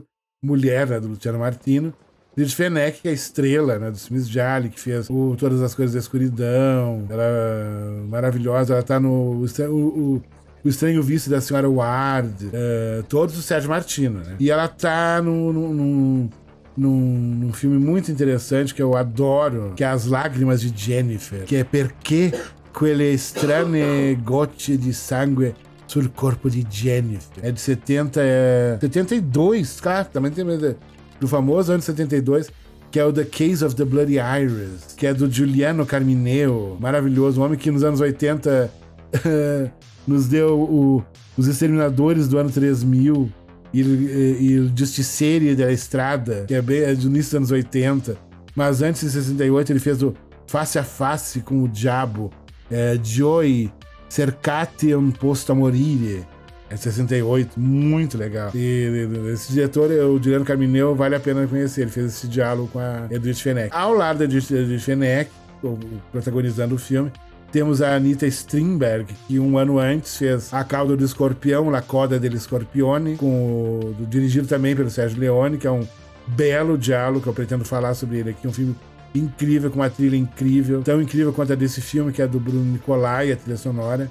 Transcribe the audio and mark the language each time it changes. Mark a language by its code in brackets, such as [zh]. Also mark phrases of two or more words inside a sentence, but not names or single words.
[pt] Mulher, né, do Luciano Martino. Edwidge Fenech, que é a estrela, né, dos filmes Gialli, que fez Todas as Coisas da Escuridão. Ela é maravilhosa. Ela tá no O Estranho Vício da Senhora Ward. Todos do Sérgio Martino, né? E ela tá num filme muito interessante que eu adoro, que é As Lágrimas de Jennifer, que é Perché quelle strane gocce di sangue sul corpo di Jennifer. É de 72, claro, também tem do famoso ano de 72, que é o The Case of the Bloody Iris, que é do Giuliano Carmineo, maravilhoso, um homem que nos anos 80 nos deu Os Exterminadores do ano 3000 e o Justiceiro da Estrada, que é do início dos anos 80, mas antes, em 68, ele fez o Face a Face com o Diabo, Joy Cercate un posto a morire, é 68, muito legal. E esse diretor, o Giuliano Carmineo, vale a pena conhecer. Ele fez esse diálogo com a Edwidge Fenech. Ao lado da Edwidge Fenech, protagonizando o filme, temos a Anita Strindberg, que um ano antes fez A Cauda do Escorpião, La Coda dello Scorpione, dirigido também pelo Sergio Leone, que é um belo diálogo, que eu pretendo falar sobre ele aqui, um filme incrível, com uma trilha incrível, tão incrível quanto a desse filme, que é do Bruno Nicolai, a trilha sonora.